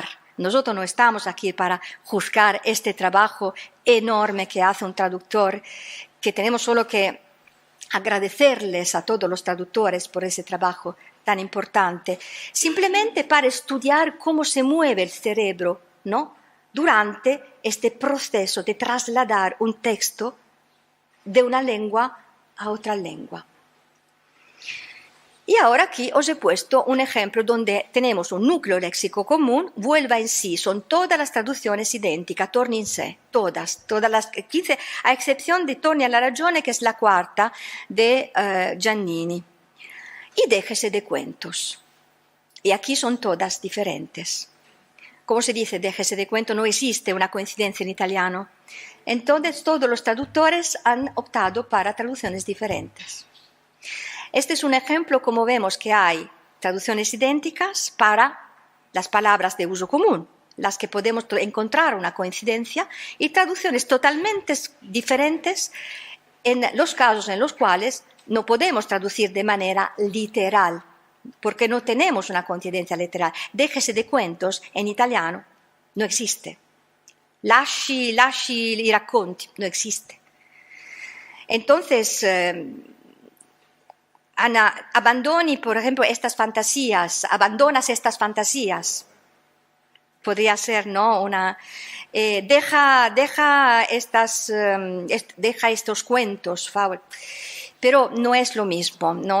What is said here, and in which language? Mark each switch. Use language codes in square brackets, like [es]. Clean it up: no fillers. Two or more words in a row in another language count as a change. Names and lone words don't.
[es] Nosotros no estamos aquí para juzgar este trabajo enorme que hace un traductor, que tenemos solo que agradecerles a todos los traductores por ese trabajo tan importante, simplemente para estudiar cómo se mueve el cerebro, ¿no?, durante este proceso de trasladar un texto de una lengua a otra lengua. Y ahora aquí os he puesto un ejemplo donde tenemos un núcleo léxico común, vuelva en sí, son todas las traducciones idénticas, [it] torni in sé, [es] todas las 15, a excepción de [it] Torni alla ragione, [es] que es la cuarta de Giannini. Y déjese de cuentos. Y aquí son todas diferentes. ¿Cómo se dice déjese de cuento? No existe una coincidencia en italiano. Entonces todos los traductores han optado para traducciones diferentes. Este es un ejemplo, como vemos que hay traducciones idénticas para las palabras de uso común, las que podemos encontrar una coincidencia, y traducciones totalmente diferentes en los casos en los cuales no podemos traducir de manera literal, porque no tenemos una coincidencia literal. Déjese de cuentos en italiano no existe. [it] Lasci i racconti, [es] no existe. Entonces, Ana, abandoni, por ejemplo, estas fantasías, abandonas estas fantasías. Podría ser, ¿no?, deja estos cuentos, pero no es lo mismo, ¿no?